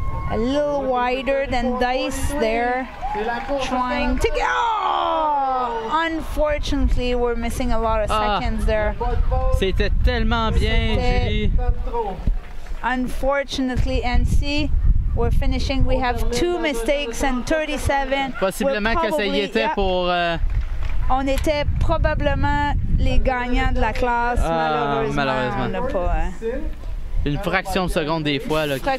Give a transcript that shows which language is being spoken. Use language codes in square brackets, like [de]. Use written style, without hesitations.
[en] A little wider than Dice there, trying to go. Unfortunately, we're missing a lot of seconds there. [fr] C'était tellement bien, Julie. [en] Unfortunately, NC, we're finishing. We have 2 mistakes and 37. [fr] Possiblement que ça y était pour... On était probablement les gagnants de la classe, malheureusement. On n'a pas, une fraction de seconde des fois là, qui fait...